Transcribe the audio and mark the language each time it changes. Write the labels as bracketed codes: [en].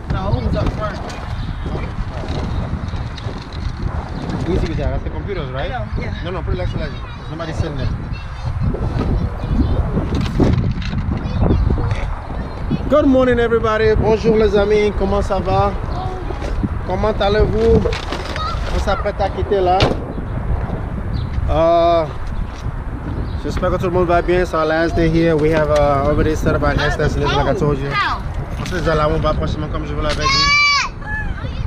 [en] No, it was up front. Easy with that. That's the computers, right? I know, yeah. No, put it next to legend. There's nobody sitting there. Good morning, everybody. [fr] Bonjour, les amis. Comment ça va? Comment allez-vous? On s'apprête à quitter là. J'espère que tout le monde va bien. It's our last day here. [en] We have already set up our next destination, like I told you. [fr] Ensuite, on va prochainement, comme je vous l'avais dit.